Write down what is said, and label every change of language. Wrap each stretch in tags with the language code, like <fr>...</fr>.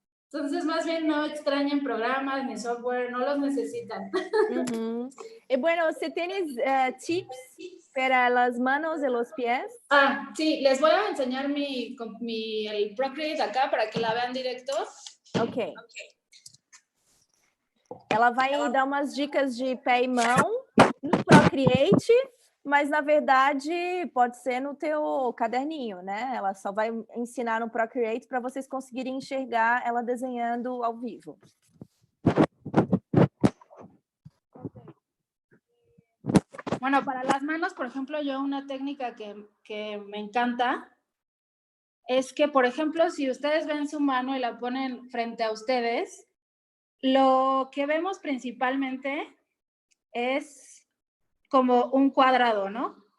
<es>Entonces, más bien no extrañen programas ni software, no los necesitan. Y bueno, si tienes tips para las manos y los pies. Sí, les voy a enseñar el Procreate acá para que la vean directo. Ok.</es> <pt>Ela vai dar umas dicas de pé e mão no Procreate Mas, na verdade, pode ser no teu caderninho, né? Ela só vai ensinar no Procreate para vocês conseguirem enxergar ela desenhando ao vivo.</pt> <es>Bueno, para las manos, por ejemplo, yo una técnica que me encanta es que, por ejemplo, si ustedes ven su mano y la ponen frente a ustedes, lo que vemos principalmente es como un cuadrado, ¿no?</es>